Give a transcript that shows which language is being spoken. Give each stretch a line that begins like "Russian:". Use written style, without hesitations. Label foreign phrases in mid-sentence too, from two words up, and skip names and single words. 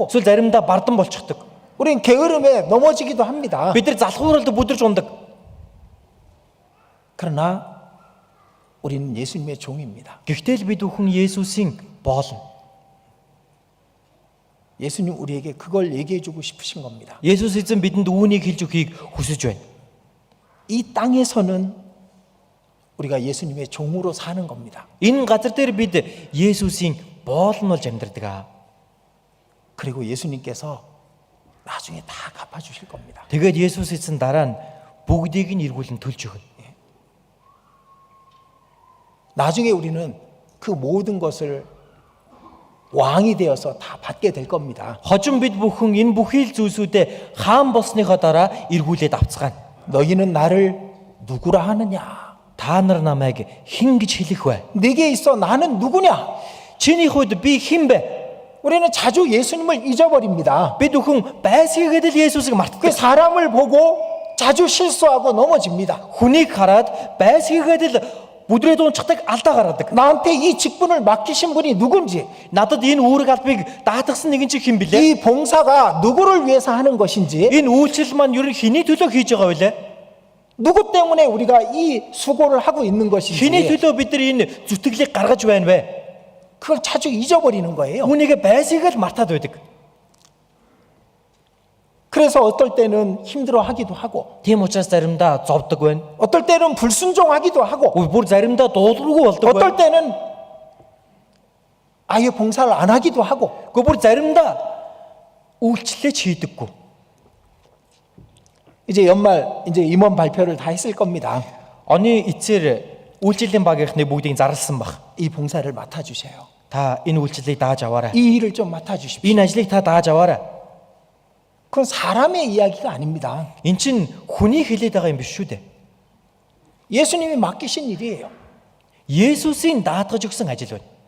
Mongolian: Эсвэл заримдаа бардан болчихдог.
Korean: 우리는 게으름에 넘어지기도 합니다.
Mongolian: Бид нар залхууралд бүдэрч ундаг.
Korean: 그러나 우리는 예수님의 종입니다.
Mongolian: Гэхдээ л бид бүхэн Есүсийн боол.
Korean: 예수님 우리에게 그걸 얘기해 주고 싶으신 겁니다.
Mongolian: Есүс эзэн бидэнд үүнийг хэлж өгөхийг хүсэж байна.
Korean: 이 땅에서는 우리가 예수님의 종으로 사는 겁니다.
Mongolian: Энэ газар дээр бид Есүсийн боол нь болж амьдардаг.
Korean: 그리고 예수님께서 나중에 다 갚아 주실 겁니다.
Mongolian: Тэгээд Есүс эзэн дараа нь бүгдийг нь эргүүлэн төлж өгнө.
Korean: 나중에 우리는 그 모든 것을 왕이 되어서 다 받게 될 겁니다.
Mongolian: Хожим бид бүхэн энэ бүхий л зүйлсүүдээ хаан болсныхоо дараа эргүүлээд авцгаана.
Korean: 너희는 나를 누구라 하느냐?
Mongolian: Та нар намайг хэн гэж хэлэх вэ?
Korean: 네게 있어 나는 누구냐?
Mongolian: Чиний хувьд би хэн бэ?
Korean: 우리는 자주 예수님을 잊어버립니다.
Mongolian: Бид бүхэн байсгийгээд л Есүсийг
Korean: 그
Mongolian: мартдаг.
Korean: 사람을 보고 자주 실수하고 넘어집니다.
Mongolian: Хүнийг хараад байсгийгээд л бүдрээд унцдаг алдаа гаргадаг.
Korean: 나한테 이 직분을 맡기신 분이 누군지,
Mongolian: Надад энэ үүрэг албыг даатгсан нэгэн чи хэн бэлээ?
Korean: 이 봉사가 누구를 위해서 하는 것인지,
Mongolian: Энэ үйлчлэл маань ер нь хэний төлөө хийж байгаа вэ?
Korean: 누구 때문에 우리가 이 수고를 하고 있는
Mongolian: Хэний
Korean: 것인지
Mongolian: төлөө бид нар энэ зүтгэлийг гаргаж байна вэ?
Korean: 그걸 자주 잊어버리는 거예요.
Mongolian: Үүнийг байсгийгээд мартаад байдаг.
Korean: 그래서 어떨 때는 힘들어하기도 하고,
Mongolian: Тийм учраас заримдаа зовдөг байна.
Korean: 어떨 때는 불순종하기도 하고,
Mongolian: Бүр заримдаа дуулуургүй болдог
Korean: 어떨
Mongolian: байна.
Korean: 때는 아예 봉사를 안 하기도 하고.
Mongolian: Гэхдээ бүр заримдаа үйлчлэлээ хийдэггүй.
Korean: 이제 연말 이제 임원 발표를 다 했을 겁니다.
Mongolian: Оны эцээр үйлчлэлийн багийнхны бүгдийг зарласан баг.
Korean: 이 봉사를 맡아 주세요.
Mongolian: Та энэ үйлчлэлийг дааж аваарай.
Korean: 이 일을 좀 맡아 주십시오.
Mongolian: Энэ ажлыг та дааж аваарай.
Korean: 그건 사람의 이야기가 아닙니다.
Mongolian: Эн чин хүний хэлээд байгаа юм биш шүү дээ.
Korean: 예수님이 맡기신 일이에요.
Mongolian: Есүсийн даатгаж өгсөн ажил байна.